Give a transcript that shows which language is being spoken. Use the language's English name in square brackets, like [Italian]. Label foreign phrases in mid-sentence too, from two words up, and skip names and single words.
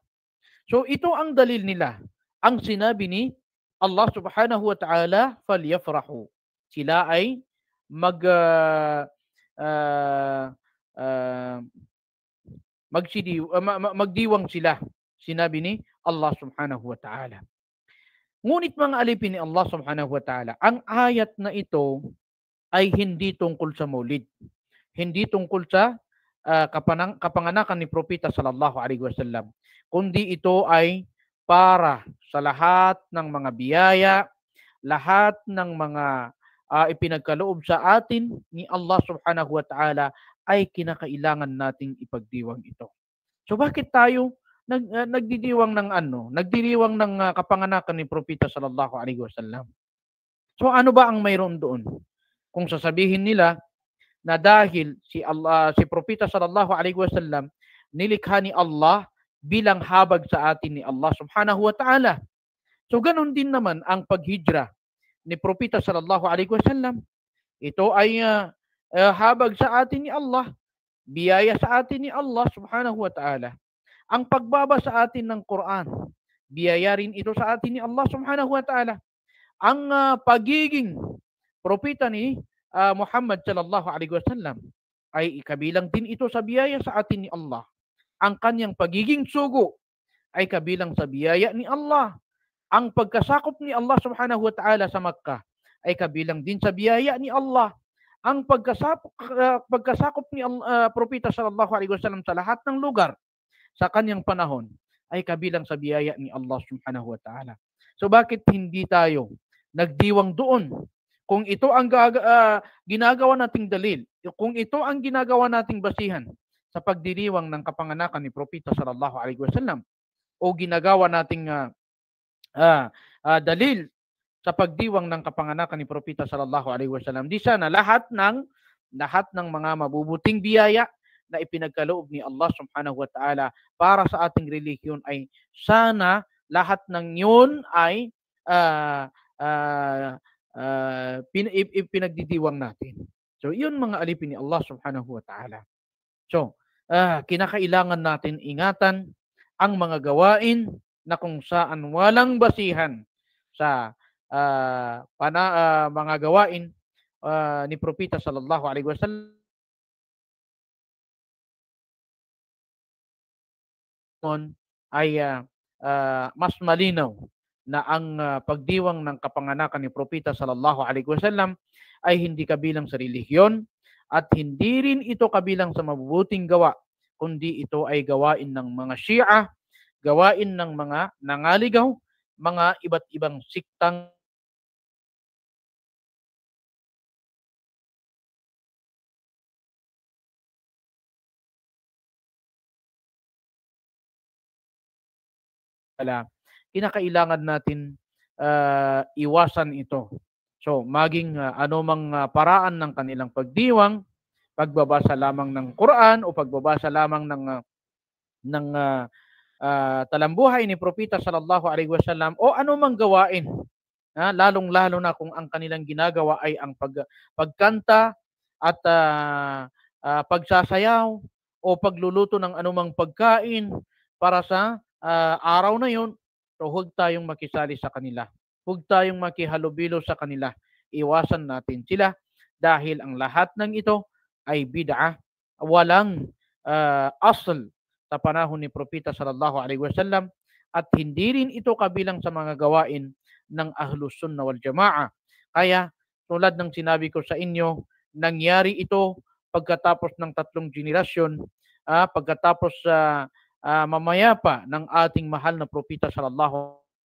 [Filipino] So ito ang dalil nila. Ang sinabi ni [Arabic] الله سبحانه وتعالى, [Filipino] falyafrahu. Sila ay magdiwang sila. Sinabi ni [Arabic] الله سبحانه وتعالى. [Filipino] Ngunit mga alipin ni [Arabic] الله سبحانه وتعالى, [Filipino] ang ayat na ito ay hindi tungkol sa maulid. Hindi tungkol sa kapanganakan ni Propeta [Arabic] صلى الله عليه وسلم. [Filipino] Kundi ito ay para sa lahat ng mga biyaya, lahat ng mga ipinagkaloob sa atin ni [Arabic] الله سبحانه وتعالى [Filipino] ay kinakailangan nating ipagdiwang ito. So bakit tayo nagdidiwang ng kapanganakan ni Propeta [Arabic] صلى الله عليه وسلم? [Filipino] So ano ba ang mayroon doon? Kung sasabihin nila na dahil si Propeta [Arabic] صلى الله عليه وسلم [Filipino] nilikha ni Allah bilang habag sa atin ni [Arabic] الله سبحانه وتعالى. [Filipino] So ganun din naman ang paghijra ni Propeta [Arabic] صلى الله عليه وسلم. [Filipino] Ito ay habag sa atin ni Allah, biyaya sa atin ni [Arabic] الله سبحانه وتعالى. [Filipino] Ang pagbaba sa atin ng Quran, biyaya rin ito sa atin ni [Arabic] الله سبحانه وتعالى. [Filipino] Ang pagiging propeta ni Muhammad [Arabic] صلى الله عليه وسلم [Filipino] ay kabilang din ito sa biyaya sa atin ni Allah. Ang kanyang pagiging sugo ay kabilang sa biyaya ni Allah. Ang pagkasakop ni [Arabic] الله سبحانه وتعالى [Filipino] sa Makkah ay kabilang din sa biyaya ni Allah. Ang pagkasakop ni Propeta [Arabic] صلى الله عليه وسلم [Filipino] sa lahat ng lugar sa kanyang panahon ay kabilang sa biyaya ni [Arabic] الله سبحانه وتعالى. [Filipino] So bakit hindi tayo nagdiwang doon? Kung ito ang ginagawa nating dalil, kung ito ang ginagawa nating basihan sa pagdiriwang ng kapanganakan ni Propeta [Arabic] صلى الله عليه وسلم, [Filipino] o ginagawa nating dalil sa pagdiwang ng kapanganakan ni Propeta [Arabic] صلى الله عليه وسلم, [Filipino] di sana lahat ng mga mabubuting biyaya na ipinagkaloob ni [Arabic] الله سبحانه وتعالى [Filipino] para sa ating relihiyon ay sana lahat ng yun ay pinagdidiwang natin. So yun mga alipin ni [Arabic] الله سبحانه وتعالى. [Filipino] So kinakailangan natin ingatan ang mga gawain na kung saan walang basihan sa mga gawain ni Propeta [Arabic] صلى الله عليه وسلم [Filipino] ay mas malinaw na ang pagdiwang ng kapanganakan ni Propeta sallallahu [Arabic] عليه وسلم [Filipino] ay hindi kabilang sa relihiyon at hindi rin ito kabilang sa mabubuting gawa, kundi ito ay gawain ng mga Shia, gawain ng mga nangaligaw, mga iba't ibang siktang kinakailangan natin iwasan ito. So, maging anumang paraan ng kanilang pagdiwang, pagbabasa lamang ng Quran o pagbabasa lamang ng talambuhay ni Propeta [Arabic] صلى الله عليه وسلم [Filipino] o anumang gawain, lalong-lalo na kung ang kanilang ginagawa ay ang pagkanta at pagsasayaw o pagluluto ng anumang pagkain para sa araw na yun, so huwag tayong makisali sa kanila. Huwag tayong makihalubilo sa kanila. Iwasan natin sila dahil ang lahat ng ito ay bid'ah, walang asl sa panahon ni Propeta [Arabic] صلى الله عليه وسلم [Filipino] at hindi rin ito kabilang sa mga gawain ng [Arabic] أهل السنة والجماعة. [Filipino] Kaya tulad ng sinabi ko sa inyo, nangyari ito pagkatapos ng 3 generasyon, pagkatapos mamaya pa ng ating mahal na Propeta sallallahu